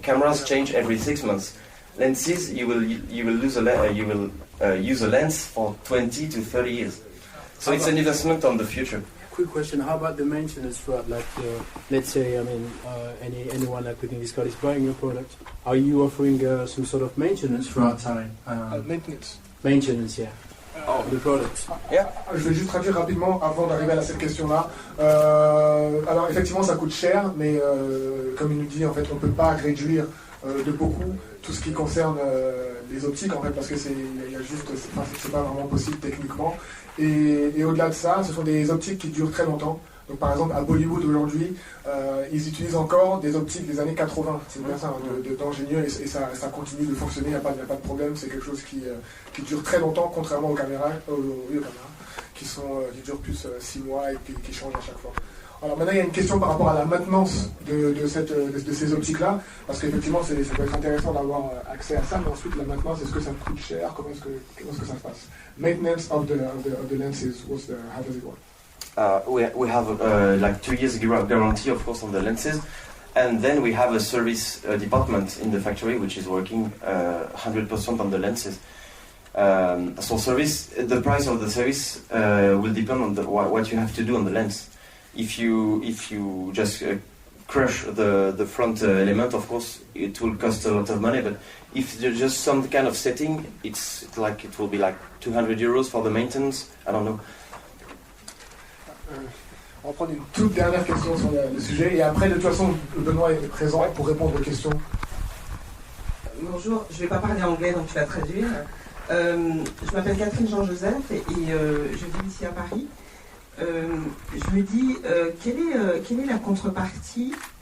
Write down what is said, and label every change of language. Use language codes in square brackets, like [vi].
[en] Cameras change every 6 months. Lenses, you will use a lens for 20 to 30 years. So it's an investment on the future. Quick question: how about the maintenance throughout? Like, let's say, anyone like within this card is buying your product. Are you offering some sort of maintenance throughout time? Maintenance, yeah. The product. Yeah. [fr] Je vais juste traduire rapidement avant d'arriver à cette question-là. Alors effectivement, ça coûte cher, mais comme il nous dit, en fait, on peut pas réduire de beaucoup tout ce qui concerne les optiques, en fait, parce que c'est pas vraiment possible techniquement. Et au-delà de ça, ce sont des optiques qui durent très longtemps. Donc par exemple à Bollywood aujourd'hui, ils utilisent encore des optiques des années 80. C'est bien ça, d'ingénieurs, et ça continue de fonctionner, il n'y a pas de problème. C'est quelque chose qui dure très longtemps, contrairement aux caméras qui durent plus 6 mois et qui changent à chaque fois. Alors maintenant il y a une question par rapport à la maintenance de ces optiques-là, parce qu'effectivement ça peut être intéressant d'avoir accès à ça, mais ensuite la maintenance, est-ce que ça coûte cher, comment est-ce que ça se passe? [en] Maintenance of the lenses, how does it work? We have like 2 years guarantee, of course, on the lenses, and then we have a service department in the factory which is working 100% on the lenses. So the price of the service will depend on what you have to do on the lens. If you just crush the front element, of course, it will cost a lot of money. But if there's just some kind of setting, it will be like 200 euros for the maintenance. I don't know. [fr] On va prendre une toute dernière question sur le sujet, et après, de toute façon, Benoît est présent pour répondre aux questions. Bonjour, je ne vais pas parler anglais, donc tu vas traduire. Je m'appelle Catherine Jean-Joseph et je vis ici à Paris. Je me dis, quelle est la contrepartie